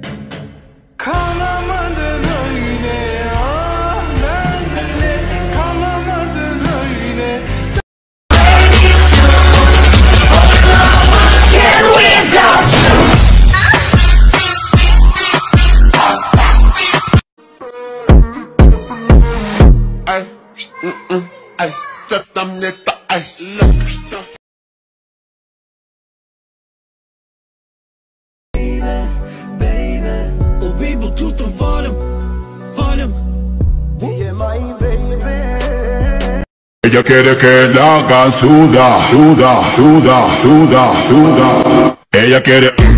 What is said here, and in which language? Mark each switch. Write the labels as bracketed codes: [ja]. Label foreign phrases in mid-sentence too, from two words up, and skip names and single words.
[tr] Kalamadın öyle, ah benle kalamadın öyle. [es] Ay, tam neta, ay, Ella quiere que la hagan suda, suda, suda, suda, suda. Ella quiere...